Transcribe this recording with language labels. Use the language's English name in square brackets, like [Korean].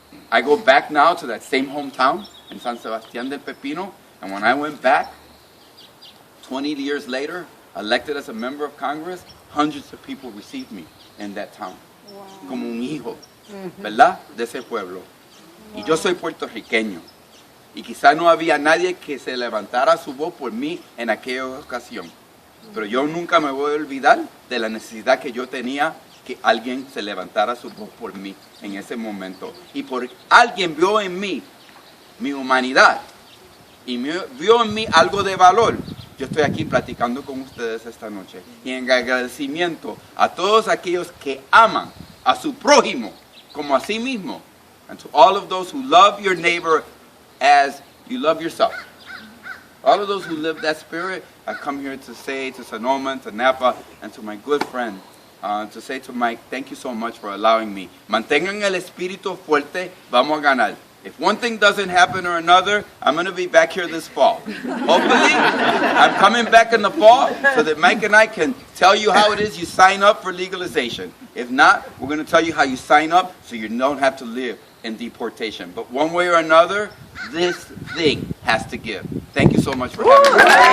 [English] I go back now to that same hometown in San Sebastián del Pepino, and when I went back, 20 years later, elected as a member of Congress, hundreds of people received me in that town. [Spanish] Wow. Como un hijo, ¿verdad? De ese pueblo. Wow. Y yo soy puertorriqueño. Y quizá no había nadie que se levantara su voz por mí en aquella ocasión. Pero yo nunca me voy a olvidar de la necesidad que yo tenía que alguien se levantara su voz por mí en ese momento. Y por alguien vio en mí mi humanidad y vio en mí algo de valor. Yo estoy aquí platicando con ustedes esta noche. Y en agradecimiento a todos aquellos que aman a su prójimo como a sí mismo. [English] And to all of those who love your neighbor as you love yourself. All of those who live that spirit, I come here to say to Sonoma, to Napa, and to my good friend, to say to Mike, thank you so much for allowing me. [Spanish] Mantengan el espíritu fuerte, vamos a ganar. [English] If one thing doesn't happen or another, I'm going to be back here this fall. Hopefully, I'm coming back in the fall so that Mike and I can tell you how it is you sign up for legalization. If not, we're going to tell you how you sign up so you don't have to live in deportation. But one way or another, this thing has to give. Thank you so much for having me.